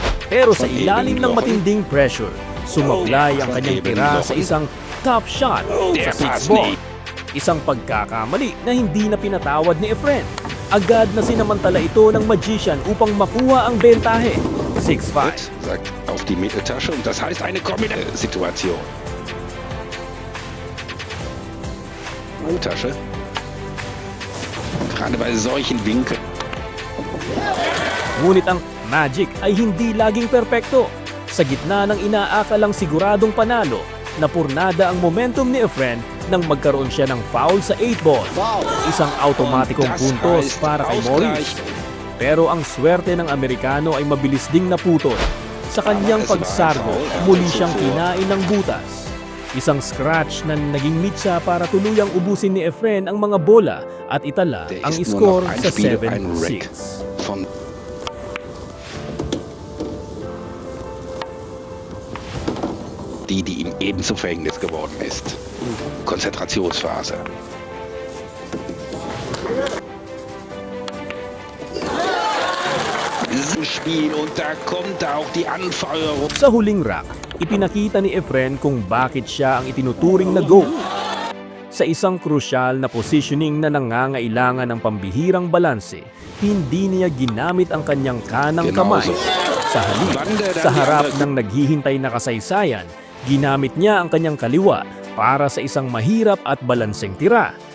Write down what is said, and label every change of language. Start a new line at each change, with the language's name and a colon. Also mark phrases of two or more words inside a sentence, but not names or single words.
Filipino: Pero sa ilalim ng matinding pressure, sumablay ang kanyang tira sa isang
English: top shot
Filipino: sa 6 ball. Isang pagkakamali na hindi na pinatawad ni Efren. Agad na sinamantala ito ng magician upang makuha ang bentahe. 6-5.
German: Sagt auf die Mitteltasche und das heißt eine Kombination. Tasche. Gerade bei solchen Winkeln.
Filipino: Ngunit ang magic ay hindi laging perpekto. Sa gitna ng inaakalang siguradong panalo, napurnada ang momentum ni Efren nang magkaroon siya ng foul sa 8 ball. Isang automatikong puntos para kay Maurice. Pero ang swerte ng Amerikano ay mabilis ding naputol. Sa kanyang pagsargo, muli siyang kinain ng butas. Isang scratch na naging mitsa para tuluyang ubusin ni Efren ang mga bola at itala
German: Der
Filipino: ang
German: ist nur
Filipino: score
German: noch ein
Filipino: sa
German: Spiel, ein Rack
Filipino: 7-6.
German: von die ihm eben zu Verhängnis geworden ist. Konzentrationsphase. Spiel und da kommt auch die Anfeuerung.
Filipino: Sa huling rack, ipinakita ni Efren kung bakit siya ang itinuturing na GOAT. Sa isang krusyal na positioning na nangangailangan ng pambihirang balanse, hindi niya ginamit ang kanyang kanang kamay. Sa halip, sa harap ng naghihintay na kasaysayan, ginamit niya ang kanyang kaliwa para sa isang mahirap at balanseng tira.